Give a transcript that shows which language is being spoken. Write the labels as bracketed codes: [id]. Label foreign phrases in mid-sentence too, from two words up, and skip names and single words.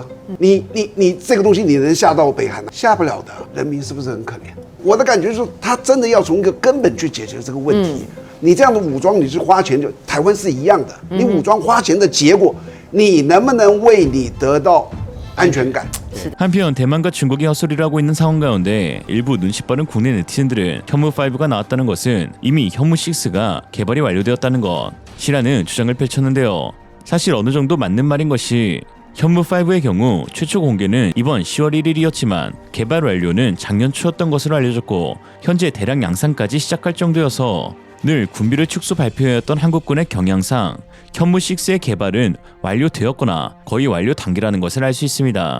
[zh] 你这个东西你能下到北韩吗？下不了的，人民是不是很可怜？我的感觉是，他真的要从一个根本去解决这个问题。你这样的武装，你是花钱，就台湾是一样的。你武装花钱的结果，你能不能为你得到安全感？ [ko] 한편 대만과 중국이 헛소리를 하고 있는 상황 가운데 일부 눈치 빠른 국내 네티즌들은 현무5가 나왔다는 것은 이미 현무6가 개발이 완료되었다는 것이라는 주장을 펼쳤는데요. 사실 어느 정도 맞는 말인 것이 현무5의 경우 최초 공개는 이번 10월 1일이었지만 개발 완료는 작년 초였던 것으로 알려졌고 현재 대량 양산까지 시작할 정도여서 늘 군비를 축소 발표해왔던 한국군의 경향상 현무6의 개발은 완료되었거나 거의 완료 단계라는 것을 알 수 있습니다.